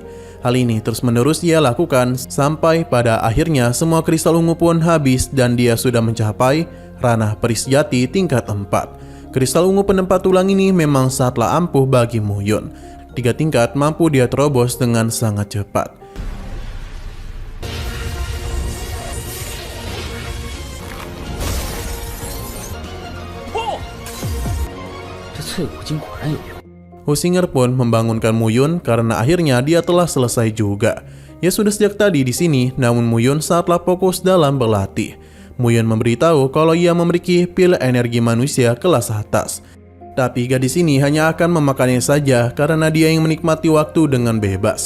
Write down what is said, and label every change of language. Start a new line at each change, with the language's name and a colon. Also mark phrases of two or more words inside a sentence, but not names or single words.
Indonesian: Hal ini terus-menerus ia lakukan sampai pada akhirnya semua kristal ungu pun habis dan dia sudah mencapai ranah peri sejati tingkat 4. Kristal ungu penempat tulang ini memang sangatlah ampuh bagi Muyun. 3 tingkat mampu dia terobos dengan sangat cepat.
Chinese: 这淬骨精果然有用。
Indonesian: Husinger pun membangunkan Muyun karena akhirnya dia telah selesai juga. Ia sudah sejak tadi di sini, namun Muyun sangatlah fokus dalam berlatih. Muyun memberitahu kalau ia memiliki pil energi manusia kelas atas. Tapi gadis ini hanya akan memakannya saja karena dia ingin menikmati waktu dengan bebas.